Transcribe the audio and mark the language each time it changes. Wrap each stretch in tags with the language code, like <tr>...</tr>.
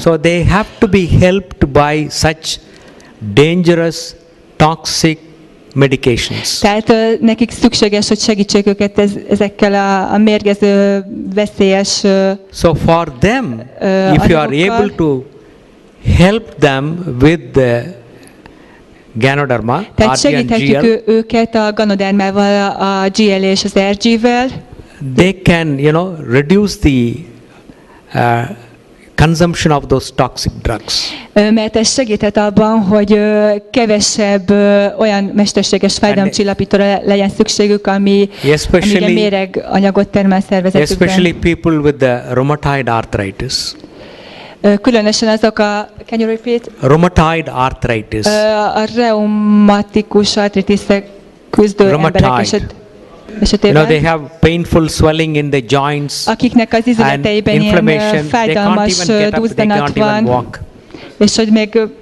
<en>So they have to be helped by such dangerous, toxic medications.</en> <hu>Tehát nekik szükséges, hogy segítsék őket ezekkel a mérgező, veszélyes</hu> <en>So for them, if you are able to help them with the Ganoderma,</en> <hu>tehát segíthetjük őket a ganodermával, a GL és az RG-vel.</hu> <en>They can, reduce the consumption of those toxic drugs.</en> <hu>Mert ez segíthet abban, hogy kevesebb olyan mesterséges fájdalomcsillapítóra legyen szükségük, amire méreg anyagot termel szervezetükben.</hu> <en>Especially people with the rheumatoid arthritis.</en> <hu>Különösen azok a,</hu> <en>can you repeat? Rheumatoid arthritis.</en> <hu>A reumatikus artritisek küzdő emberek esetében.</hu> <en>They have painful swelling in the joints,</en> <hu>akiknek az izületeiben ilyen fájdalmas duzzanat van, és hogy még,</hu>